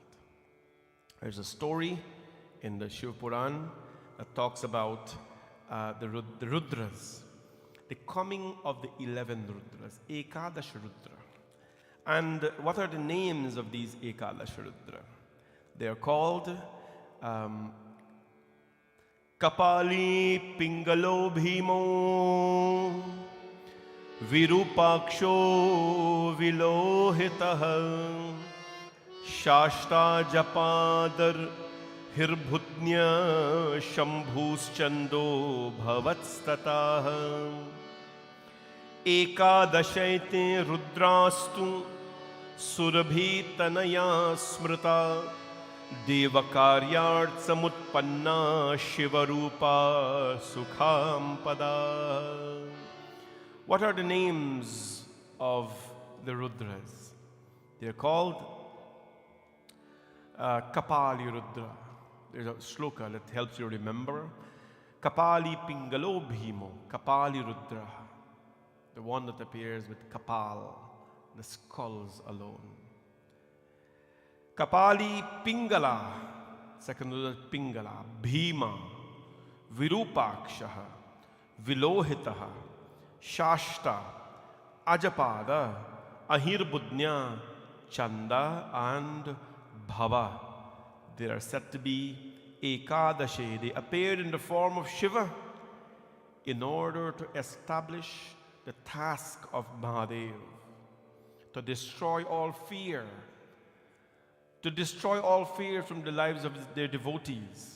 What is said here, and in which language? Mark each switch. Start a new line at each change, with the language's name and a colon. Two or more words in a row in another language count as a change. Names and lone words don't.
English: There's a story in the Shiva Puran that talks about the Rudras, the coming of the 11 Rudras, Ekadash Rudra. And what are the names of these Ekadash Rudra? They are called Kapali Pingalo Bhimo
Sanskrit: विरूपाक्षो विलोहितः शास्ता जपादर हिर्बुध्न्य शम्भुश्चण्डो भवस्ततः एकादशैते रुद्रास्तु सुरभी तनयाः स्मृताः देवकार्यार्थ समुत्पन्नाः शिवरूपाः सुखप्रदाः.
English: What are the names of the Rudras? They are called Kapali Rudra. There's a shloka that helps you remember. Kapali Pingalo Bhimo, Kapali Rudra. The one that appears with Kapal, the skulls alone. Kapali Pingala, second Rudra Pingala, Bhima, Virupakshaha, Vilohitaha, Shashta, Ajapada, Ahirbudnya, Chanda, and Bhava. They are said to be Ekadashi. They appeared in the form of Shiva in order to establish the task of Mahadev, to destroy all fear, from the lives of their devotees.